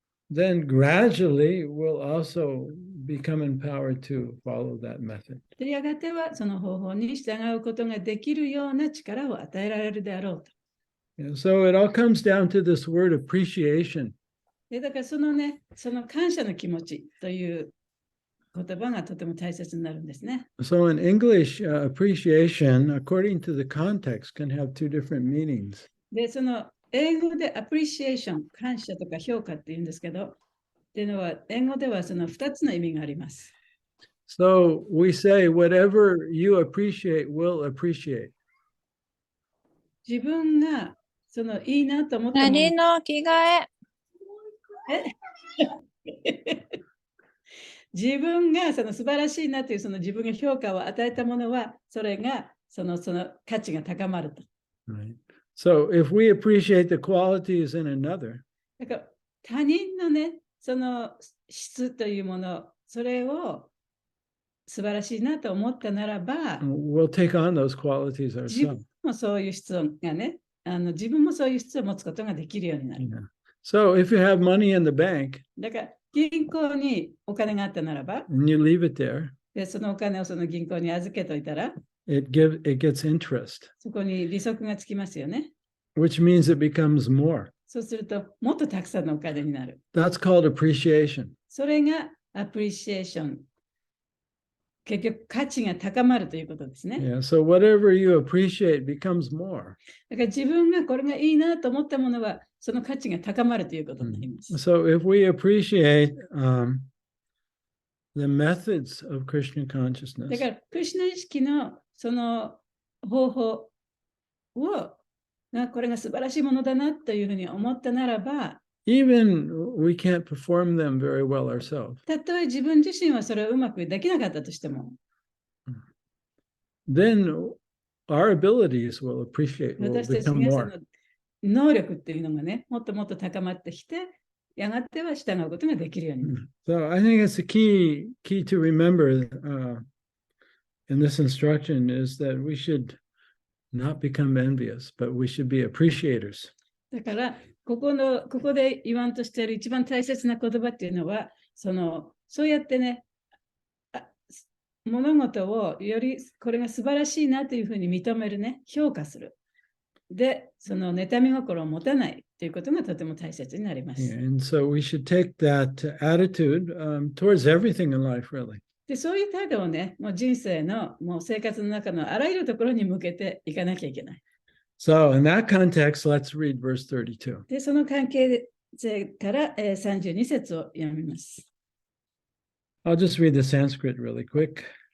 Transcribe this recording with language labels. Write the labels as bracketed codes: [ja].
[en] then gradually we'll also become empowered to follow that method. [ja] でやがてはその方法に従うことができるような力を与えられるであろうと。 [en] So it all comes down to this word appreciation. [ja] でだからそのね、その感謝の気持ちという言葉がとても大切になるんですね。 [en] So in English, appreciation, according to the context, can have two different meanings. [ja] で、その英語で appreciation、感謝とか評価って言うんですけど、っていうのは、英語ではその2つの意味があります。 [en] So we say, whatever you appreciate, we'll appreciate. [ja] 自分がそのいいなと思ったもの何の着替自分がその素晴らしいなというその自分が評価を与えたものは、それがその価値が高まると。 [en] Right. So if we appreciate the qualities in another, [ja] だから他人のね、その質というもの、それを素晴らしいなと思ったならば、 [en] we'll take on those qualities [ja] 自 [en] ourselves. [ja] 分もそういう質がね、自分もそういう質を持つことができるようになる。 [en] Yeah. So if you have money in the bank [ja] だから銀行にお金があったならば、 [en] and you leave it there, [ja] でそのお金をその銀行に預けといたら、 [en] it gets interest, [ja] そこに利息がつきますよね。 [en] which means it becomes more. [ja] そうすると、もっとたくさんのお金になる。 [en] That's called appreciation. [ja] それがアプリシエーション。結局、価値が高まるということですね。 [en] Yeah. So whatever you appreciate becomes more. [ja] だから自分がこれがいいなと思ったものは、その価値が高まるということになります。 [en] So if we appreciate the methods of Krishna [ja] だ [en] consciousness, [ja] から、クリシュナ意識のその方法を、これが素晴らしいものだなというふうに思ったならば、 [en] even we can't perform them very well ourselves, [ja] たとえ自分自身はそれをうまくできなかったとしても、 [en] then our abilities will [ja] 私たち [en] become [ja] がそ [en] more. [ja] の能力っていうのがね、もっともっと高まってきて、やがては従うことができるようになる。 [en] So I think it's the key to remember in this instruction is that we should not become envious, but we should be appreciators. [ja] だから、ここで言わんとしている一番大切な言葉っていうのは、そうやってね、物事をよりこれが素晴らしいなというふうに認めるね、評価する。で、その妬み心を持たないということがとても大切になります。 [en] Yeah, and so we should take that attitude towards everything in life, really. [ja] で、そういう態度をね、もう人生のもう生活の中のあらゆるところに向けていかなきゃいけない。 [en] So in that context, let's read verse 32. [ja] で、その関係性から32節を読みます。 [en] I'll just read the Sanskrit really quick.